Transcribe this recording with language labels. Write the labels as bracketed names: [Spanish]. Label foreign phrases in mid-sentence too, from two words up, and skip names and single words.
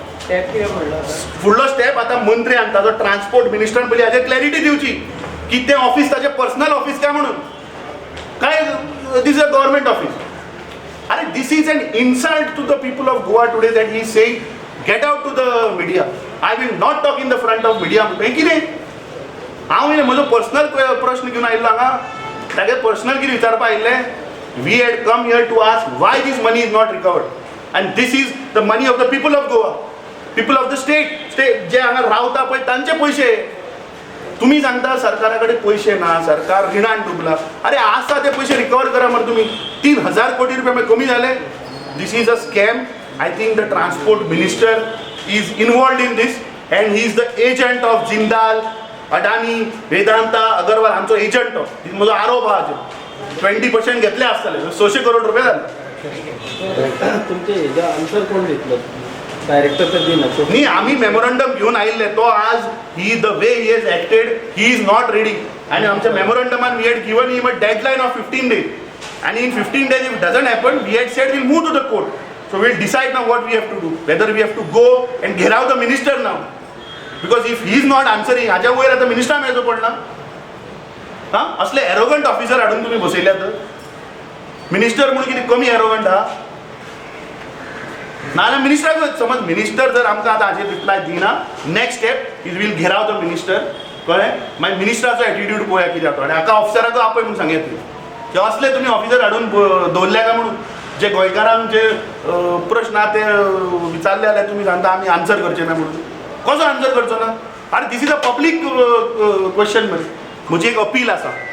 [Konkani] फुडलो स्टेप आतां मंत्री हाडटा जो ट्रान्सपोर्ट मिनिस्टरान पयलीं हाजेर क्लॅरिटी दिवची की तें ऑफिस ताजें [English] personal office [Konkani] काय म्हणून काय [English] this is a government office [Konkani] अरे [English] this is an insult to the people of Goa today that he is saying get out to the media. I will not talk in the front of media. [Konkani] हें कितें हांव म्हजो पर्सनल प्रश्न घेवन आयिल्लो हांगा तागे पर्सनल कितें विचारपाक आयिल्लें [English] we had come here to ask why this money is not recovered and this is the money of the people of Goa people of the state [Konkani] जे हांगा रावता पळय तांचे पयशे तुमी सांगता सरकारा कडेन पयशे ना सरकार रिणान डुबला अरे आसा ते पयशे रिकवर करा मरे तुमी 3000 कोटी रुपया मागीर कमी जाले [English] this is a scam I think the transport minister is involved in this and he is the agent of Jindal, Adani, Vedanta, Agarwal. [Konkani] हांचो एजंट तो म्हजो आरोप आहा हाचेर 20% घेतले आसतले 600 करोड रुपये जाले तुमचे हेजा आन्सर कोण दितलो डायरेक्टर तर दिना न्ही आमी मेमोरंडम घेवन आयिल्ले तो आज [English] he the way he has acted he is not ready [Konkani] आनी आमच्या मेमोरंडमान [English] we had given him a deadline of 15 days and in 15 days if it doesn't happen we had said we'll move to the court. So we'll decide now what we have to do, whether we have to go and घेराव the minister now, because if he is not answering, [Konkani] हाज्या वयर आतां मिनिस्टर मेळचो पडना असले एरोगंट ऑफिसर हाडून तुमी बसयल्यात मिनिस्टर म्हणून कितें कमी एरोगंट आहा नाजाल्यार मिनिस्टराक समज मिनिस्टर जर आमकां आतां हाजेर रिप्लाय दिना [English] next step is we'll gherao the minister [Konkani] कळ्ळें मागीर मिनिस्टराचो एटिट्यूड पळोवया कितें जाता आनी हाका ऑफिसराक आपय म्हणून सांगया ते असले तुमी ऑफिसर हाडून दवरल्या काय म्हणून जे गोंयकारांक जे प्रश्न आहा ते विचारले जाल्यार तुमी सांगता आमी आन्सर करचे ना म्हणून कसो आन्सर करचो ना अरे [English] this is a public question [Konkani] मरे म्हजी एक अपील आसा